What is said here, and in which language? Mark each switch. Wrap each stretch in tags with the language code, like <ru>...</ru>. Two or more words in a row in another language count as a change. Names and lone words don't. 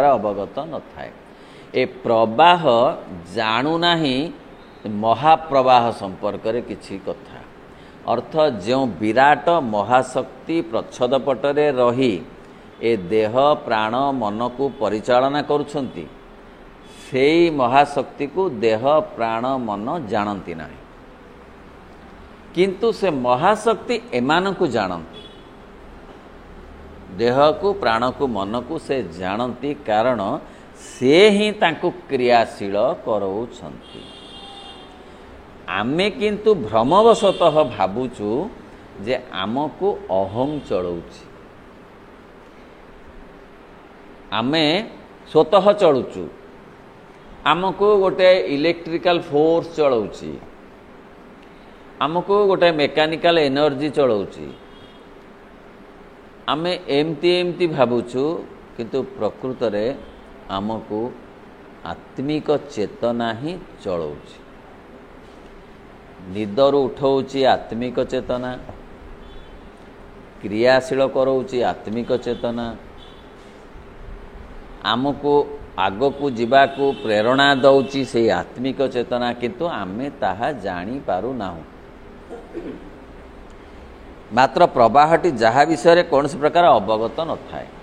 <or>ଅବଗତ ନ ଥାଏ ଏ ପ୍ରବାହ ଜାଣୁ ନାହିଁ ମହାପ୍ରବାହ ସମ୍ପର୍କ ରେ କିଛି କଥା ଅର୍ଥ ଯୋ ବିରାଟ ମହାଶକ୍ତି ପ୍ରଚ୍ଛଦ ପଟରେ ରହି ଏ ଦେହ ପ୍ରାଣ ମନ କୁ ପରିଚାଳନା କରୁଛନ୍ତି ସେହି ମହାଶକ୍ତି କୁ ଦେହ ପ୍ରାଣ ମନ ଜାଣନ୍ତି ନାହିଁ କିନ୍ତୁ ସେ ମହାଶକ୍ତି ଏମାନ କୁ ଜାଣନ୍ତି ଦେହ କୁ ପ୍ରାଣ କୁ ମନ କୁ ସେ ଜାଣନ୍ତି କାରଣ ସେ ହିଁ ତାଙ୍କୁ କ୍ରିୟାଶୀଳ କରାଉଛନ୍ତି ଆମେ କିନ୍ତୁ ଭ୍ରମବଶତଃ ଭାବୁଛୁ ଯେ ଆମକୁ ଅହମ ଚଳାଉଛି ଆମେ ସ୍ୱତଃ ଚାଲୁଛୁ ଆମକୁ ଗୋଟେ</or> <en>electrical force</en> <or>ଚଳାଉଛି ଆମକୁ ଗୋଟେ</or> <en>mechanical energy</en> <or>ଚଳାଉଛି ଆମେ ଏମିତି ଏମିତି ଭାବୁଛୁ କିନ୍ତୁ ପ୍ରକୃତ ରେ ଆମକୁ ଆତ୍ମିକ ଚେତନା ହିଁ ଚଳାଉଛି ନିଦରୁ ଉଠାଉଛି ଆତ୍ମିକ ଚେତନା କ୍ରିୟାଶୀଳ କରାଉଛି ଆତ୍ମିକ ଚେତନା ଆମକୁ ଆଗକୁ ଜୀବାକୁ ପ୍ରେରଣା ଦେଉଛି ସେ ଆତ୍ମିକ ଚେତନା କିନ୍ତୁ ଆମେ ତାହା ଜାଣି ପାରୁ ନାହୁଁ ମାତ୍ର ପ୍ରବାହଟି ଯାହା ବିଷୟ କଉଣ ସେ ପ୍ରକାର ଅବଗତ ନ ଥାଏ</or>